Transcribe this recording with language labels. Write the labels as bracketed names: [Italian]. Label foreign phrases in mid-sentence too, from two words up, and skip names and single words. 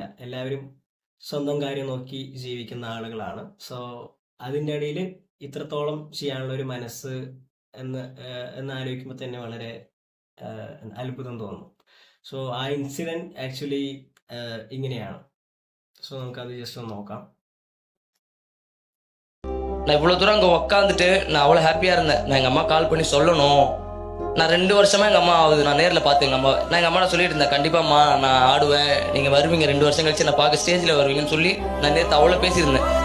[Malayalam] എല്ലാവരും സ്വന്തം കാര്യം നോക്കി ജീവിക്കുന്ന ആളുകളാണ്. അതിൻ്റെ ഇടയിൽ ഇത്രത്തോളം ചെയ്യാനുള്ള ഒരു മനസ്സ് എന്ന് ആലോചിക്കുമ്പോൾ തന്നെ വളരെ അത്ഭുതം തോന്നും. ആ [English] incident actually [Malayalam] ഇങ്ങനെയാണ്. നമുക്കത് ജസ്റ്റ് ഒന്ന് നോക്കാം. [Tamil] நான் இவ்வளோ தூரம் அங்கே உக்காந்துட்டு நான் அவ்வளோ ஹாப்பியாக இருந்தேன். நான் எங்கள் அம்மா கால் பண்ணி சொல்லணும். நான் 2 வருஷமா எங்கள் அம்மா ஆகுது நான் நேரில் பார்த்து நான் எங்கள் அம்மா சொல்லிட்டு இருந்தேன், கண்டிப்பாம்மா நான் ஆடுவேன், நீங்கள் வருவீங்க 2 வருஷம் கழிச்சு நான் பார்க்க ஸ்டேஜில் வருவீங்கன்னு சொல்லி நான் நேற்று அவ்வளோ பேசியிருந்தேன்.